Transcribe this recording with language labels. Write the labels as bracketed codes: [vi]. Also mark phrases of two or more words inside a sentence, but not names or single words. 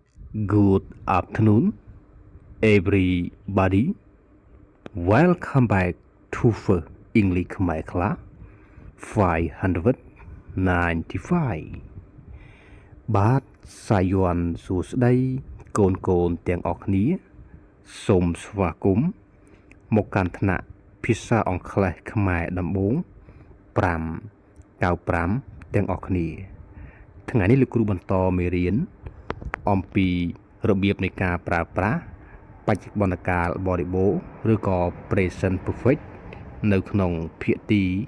[en] Good afternoon, everybody. Welcome back to the English Khmer class 595 [km] បាទសាយ័ន្តសួស្តីកូនទាំងអស់គ្នាសូមស្វាគមន៍មកកាន់ថ្នាក់ភាសាអង់គ្លេសខ្មែរដំបូង 595ទាំងអស់គ្នាថ្ងៃនេះលោកគ្រូបន្តមេរៀនអំពីរបៀបនៃការប្រើប្រាស់បច្ចុប្បន្នកាលបរិបូរណ៍ឬក៏ [en] present perfect [km] នៅក្នុងភាគទី